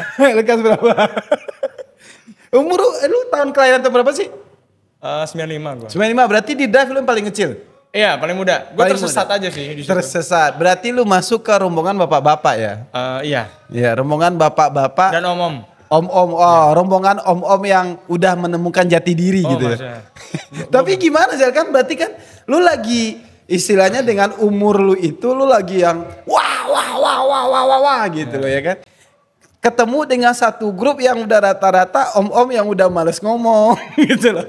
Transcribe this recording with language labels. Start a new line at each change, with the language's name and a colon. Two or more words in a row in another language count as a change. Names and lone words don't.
Indonesian: Lu kelas berapa? Umur lu tahun kelahiran tahun berapa sih? 95 gue. 95, berarti di Drive lu yang paling kecil? Iya, paling muda. Gue tersesat aja sih di situ. Tersesat. Berarti lu masuk ke rombongan bapak-bapak ya? Iya. Iya, rombongan bapak-bapak. Dan om-om. Om-om, rombongan om-om yang udah menemukan jati diri gitu ya. Tapi gimana sih kan, berarti kan lu lagi istilahnya dengan umur lu itu lu lagi yang wah gitu loh ya kan. Ketemu dengan satu grup yang udah rata-rata om-om yang udah males ngomong gitu loh.